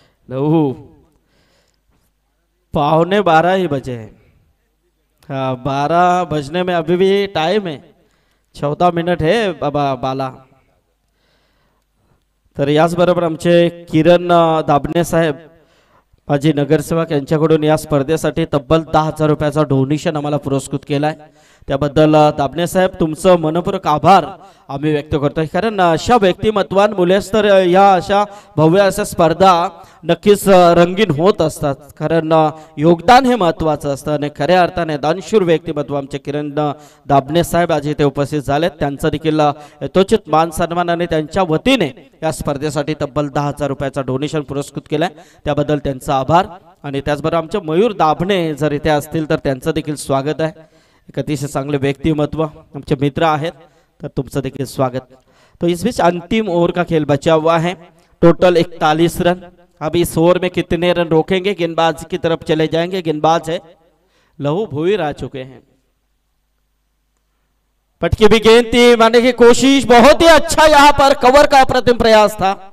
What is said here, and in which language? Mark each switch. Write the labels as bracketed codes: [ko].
[hi] लहू 11:15 ही बजे हैं। हाँ 12 बजने में अभी भी टाइम है, 14 मिनिट है बाबा बाला। [mr] तर याच बरोबर आमचे किरण दाभणे साहेब माजी नगरसेवक यांच्याकडून या स्पर्धेसाठी तब्बल 10,000 रुपयाचा डोनेशन आम्हाला पुरस्कृत केलाय, त्याबद्दल दाभणे साहेब तुमचं मनपूर्वक आभार आम्ही व्यक्त करतोय। कारण अशा व्यक्तिमत्वांमुळेच तर या अशा भव्य अशा स्पर्धा नक्कीच रंगीन होत असतात। कारण योगदान हे महत्त्वाचं असतं आणि खऱ्या अर्थाने दानशूर व्यक्तिमत्व आमचे किरण दाभणे साहेब आज इथे उपस्थित झालेत, त्यांचं देखील यथोचित मान सन्मान आणि त्यांच्या वतीने या स्पर्धेसाठी तब्बल 10,000 रुपयाचा डोनेशन पुरस्कृत केलाय, त्याबद्दल त्यांचा आभार। आणि त्याचबरोबर आमचे मयूर दाभणे जर इथे असतील तर त्यांचं देखील स्वागत आहे। एक अतिशय चांगले व्यक्तिमत्व आमचे मित्र आहेत, तर तुमचं देखील स्वागत। [hi] तो इस बीच अंतिम ओवर का खेल बचा हुआ है, टोटल 41 रन। अब इस ओवर में कितने रन रोकेंगे, गेंदबाज की तरफ चले जाएंगे। गेंदबाज है लहू भोईर आ चुके हैं। पटकी भी गेंद थी, मारने की कोशिश, बहुत ही अच्छा यहाँ पर कवर का अप्रतिम प्रयास था।